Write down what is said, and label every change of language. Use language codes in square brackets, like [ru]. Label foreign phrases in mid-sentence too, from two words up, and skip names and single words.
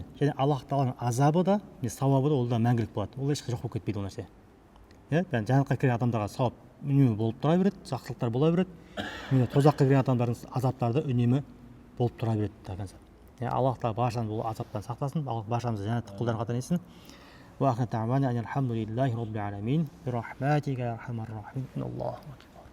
[kk] Және Аллах Тағаланың азабы да, сауабы да ол да мәңгілік болады. Ол ешқашан жоқ болып кетпейді ол нәрсе. Жәннатқа кірген адамдарға сауап үнемі болып тұра береді, жақсылықтар бола береді. Тозаққа кірген адамдардың азаптары да үнемі болып тұра береді. Аллах Тағала баршамызды бұл азаптан сақтасын, Аллах баршамызды жәннаттық құлдарының қатарына етсін. [ar] وآخر دعوانا الحمد لله رب العالمين برحمتك يا أرحم الراحمين. الله أكبر.